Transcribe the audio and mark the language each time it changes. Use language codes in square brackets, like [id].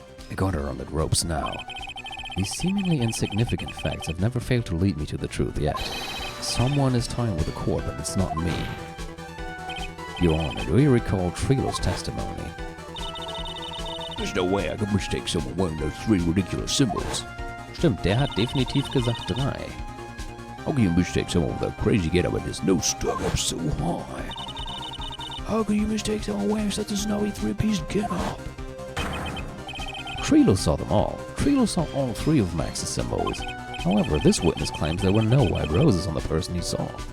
[en] I got her on the ropes now. These seemingly insignificant facts have never failed to lead me to the truth yet. Someone is toying with the court, but it's not me. Your Honor, do you recall Trilo's testimony? There's no way I could mistake someone wearing those 3 ridiculous symbols. [de] Stimmt, der hat definitiv gesagt 3. [en] How can you mistake someone with a crazy getup and his nose stuck up so high? How can you mistake someone wearing such a snowy 3-piece getup? Trilo saw them all. Trilo saw all 3 of Max's symbols. However, this witness claims there were no white roses on the person he saw.